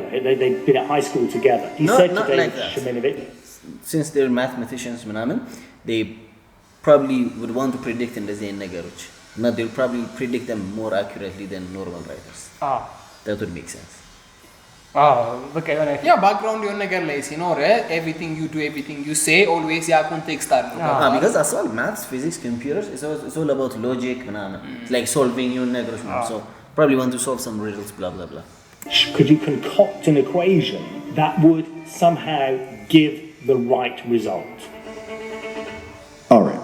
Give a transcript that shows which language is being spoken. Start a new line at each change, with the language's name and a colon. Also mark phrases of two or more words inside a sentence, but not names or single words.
English: They'd been at high school together. He said to David Sheminovich, since they're mathematicians, they probably would want to predict in the same ነገሮች. Now they'll probably predict them more accurately than normal writers. That would make sense. Yeah, background
Amharic: የሆነ ነገር ላይ ሲኖር
English: everything you do, everything you say, always
Amharic: ያ ኮንቴክስት አለው።
English: Because as well, maths, physics, computers, it's all about logic, It's like solving your ነገሮች So probably want to solve some riddles, blah blah blah. Could you concoct an equation that would somehow give the right result? All right.